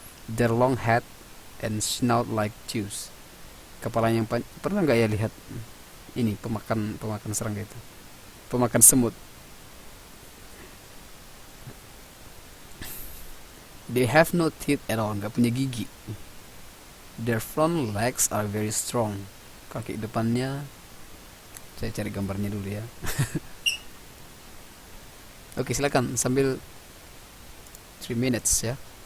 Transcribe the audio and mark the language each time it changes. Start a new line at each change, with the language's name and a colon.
English: Their long head and snout like tubes.
Indonesian: Kepalanya yang pernah nggak ya lihat ini pemakan serangga itu, pemakan semut.
English: They have no teeth at all,
Indonesian: nggak punya gigi.
English: Their front legs are very strong.
Indonesian: Kaki depannya, saya cari gambarnya dulu ya. Oke, silakan sambil
English: 3 minutes
Indonesian: ya.